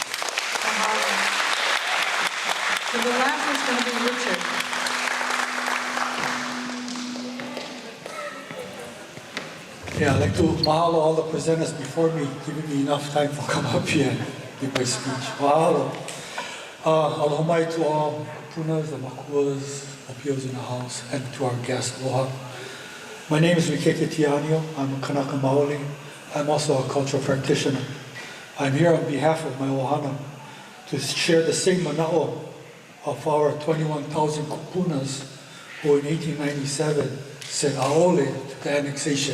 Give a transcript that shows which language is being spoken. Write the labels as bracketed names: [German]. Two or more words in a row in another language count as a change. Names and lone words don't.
[English] So the last is going to be Richard. Yeah, I'd like to mahalo all the presenters before me, giving me enough time to come up here and give my speech. Mahalo. [Hawaiian] Aloha mai [English] to all punas, the makuas, the pios in the house, and to our guests. Aloha. My name is Mikeke Tianio. I'm a Kanaka Maoli. I'm also a cultural practitioner. I'm here on behalf of my ohana to share the same mana'o of our 21,000 kupunas who in 1897 said aole to the annexation.